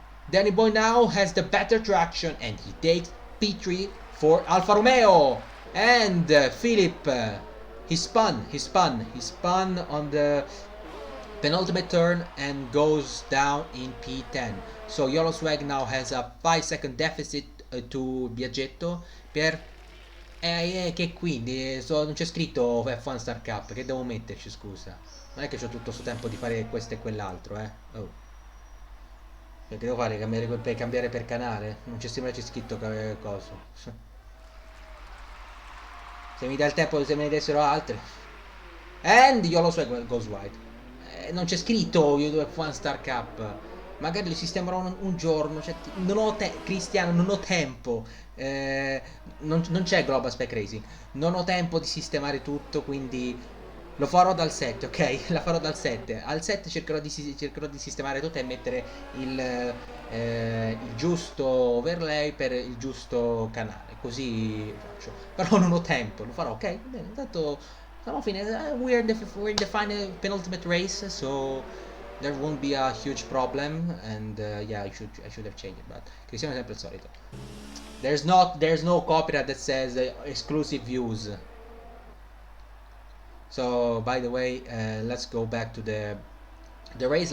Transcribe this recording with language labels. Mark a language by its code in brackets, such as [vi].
[en] Danny Boy now has the better traction, and he takes P3 for Alfa Romeo, and Philip. He spun on the penultimate turn and goes down in P10. So YOLO Swag now has a 5-second deficit to [it] Biaggetto che quindi non c'è scritto F1 Star Cup, che devo metterci, scusa? Non è che ho tutto questo tempo di fare questo e quell'altro, Oh. Che devo fare? Cambiare per canale? Non c'è sempre scritto coso. Se mi dà il tempo, se me ne dessero altre. [en] And YOLO Swag goes wide. [it] non c'è scritto you do a one star cup. Magari li sistemerò un giorno. Cioè, Cristiano, non ho tempo. Non c'è Global Spec Racing. Non ho tempo di sistemare tutto, quindi lo farò dal 7, ok? La farò dal 7. Al 7 cercherò di sistemare tutto e mettere il giusto overlay per il giusto canale. Così faccio. Però non ho tempo, lo farò, ok? Bene, intanto siamo a fine. [en] We're in the final penultimate race, so there won't be a huge problem. And yeah, I should have changed it, but Cristiano [it] è sempre il solito. [en] There's no copyright that says exclusive views. So by the way, let's go back to the race.